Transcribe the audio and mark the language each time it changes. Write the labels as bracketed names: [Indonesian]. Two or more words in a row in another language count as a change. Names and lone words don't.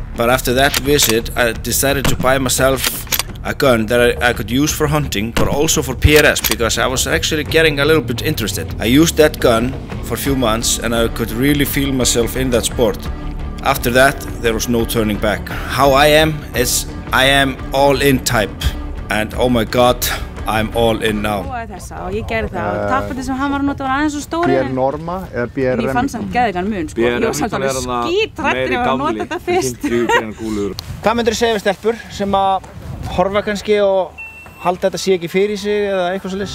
[English] But after that visit I decided to buy myself a gun that I could use for hunting, but also for PRS, because I was actually getting a little bit interested. I used that gun for a few months and I could really feel myself in that sport. After that, there was no turning back. How I am is I am all-in type, and oh my god, I'm all in now. [Icelandic] Þessa og ég gerði það og tappandi sem hann var að nota var aðeins svo stóri. BR Norma eða BR En ég fann samt geðveikan mun sko. Ég var samt alveg skítrættur að nota þetta fyrst. Hvað myndir þú segja við stelpur sem að horfa kannski og halda þetta sé ekki fyrir sig eða eitthvað svolítið?